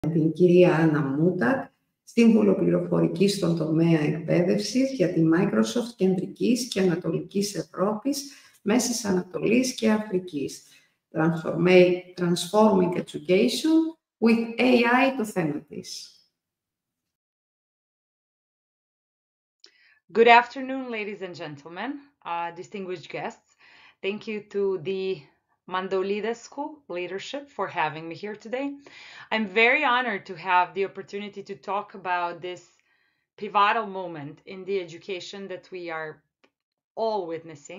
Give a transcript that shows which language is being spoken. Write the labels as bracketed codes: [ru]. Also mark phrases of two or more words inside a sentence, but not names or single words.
[el] την κυρία Άννα Mutak, σύμβουλο πληροφορικής στον τομέα εκπαίδευσης για τη Microsoft Κεντρικής και Ανατολικής Ευρώπης, Μέσης Ανατολής και Αφρικής. [en] Transforming Education with AI [el] το θέμα της. [en] Good afternoon, ladies and gentlemen, distinguished guests. Thank you to the Mandolida School leadership for having me here today. I'm very honored to have the opportunity to talk about this pivotal moment in the education that we are all witnessing.